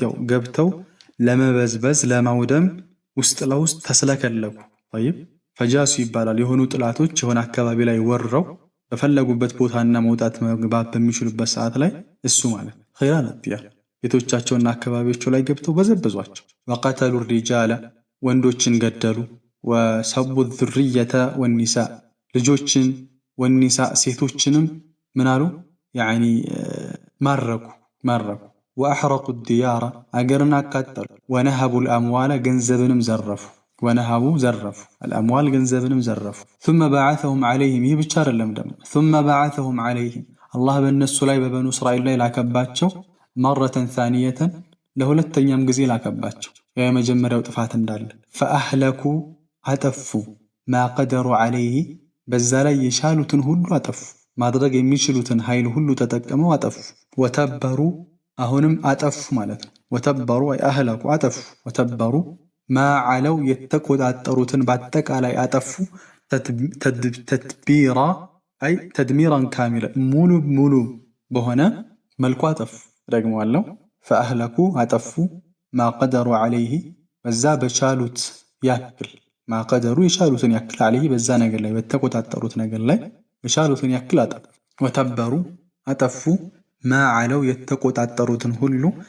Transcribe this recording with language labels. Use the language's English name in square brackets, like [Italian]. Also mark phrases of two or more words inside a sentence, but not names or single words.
[Amharic] ያው ገብተው ለመበዝበዝ ለማውደም ውስጥ ለውስጥ ተስለከለኩ። [Arabic] طيب فجاسوا [Amharic] ይባላል። የሆኑ ጥላቶች የሆነ አካባቢ ላይ ወርረው በፈለጉበት ቦታና መውጣት መግባት በሚችሉበት ሰዓት ላይ እሱ ማለት [Arabic] خلال الديار [Amharic] ቤቶቻቸውና አካባቢያቸው ላይ ገብተው በዘበዟቸው። [Arabic] وقتلوا الرجال [Amharic] ወንዶችን ገደሉ። [Arabic] وسبوا ذرية ونساء [Amharic] ልጆችን ወኒሳ ሴቶችንም ምናሉ ያኒ ማረኩ። [Arabic] وأحرقوا ديارا [Amharic] አገርን አቃጠሉ። [Arabic] ونهبوا الأموال [Amharic] ገንዘብንም ዘረፉ። ወነሃቡ ዘረፉ አልአምዋል ገንዘብንም ዘረፉ [Arabic] ثم بعثهم عليهم [Amharic] ይህ ብቻ አይደለም ደግሞ [Arabic] ثم بعثهم عليهم [Amharic] አላህ በእነሱ ላይ በበኑ እስራኤል ላይ ላከባቸው [Arabic] مرة ثانية [Amharic] ለሁለተኛም ጊዜ ላከባቸው የመጀመሪያው ጥፋት እንዳለ فأهلكوا አጠፉ [Arabic] ما قدروا عليه [Amharic] በዛ ላይ የቻሉትን ሁሉ አጠፉ ማድረግ የሚችሉትን ኃይል ሁሉ ተጠቅመው አጠፉ ወተበሩ አሁንም አጠፉ ማለት ነው [Arabic] وتبروا أي أهلكوا [Amharic] አጠፉ [Arabic] وتبروا ما علوا [Amharic] የተቆጣጠሩትን በአጠቃላይ አጠፉ [Arabic] تدبيرا أي تدميرا كاملا [Amharic] ሙሉ በሆነ መልኩ አጠፉ ደግመዋለሁ ፈአህለኩ አጠፉ [Arabic] ما قدروا عليه [Amharic] በዛ በቻሉት ያክል [Arabic] ما قدروا [Amharic] የቻሉትን ያክል ዓለይህ በዛ ነገር ላይ በተቆጣጠሩት ነገር ላይ የቻሉትን ያክል አጠፉ ወተበሩ አጠፉ [Arabic] ما علوا [Amharic] የተቆጣጠሩትን ሁሉ